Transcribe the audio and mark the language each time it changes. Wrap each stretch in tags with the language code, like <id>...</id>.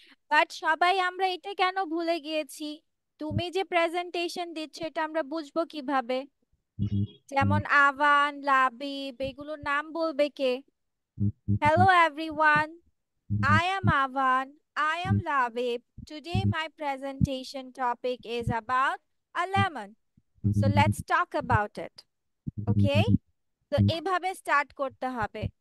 <bn>But সবাই আমরা এটা কেন ভুলে গিয়েছি, তুমি যে প্রেজেন্টেশন দিচ্ছ এটা আমরা বুঝবো কিভাবে? যেমন আভান, লাবিব, এগুলোর নাম বলবে কে?</bn> <en>Hello everyone, I am Avan, I am Labib. Today my presentation topic is about a lemon. So let's talk about it. Okay?</en> <bn>So এভাবে start করতে হবে.</bn>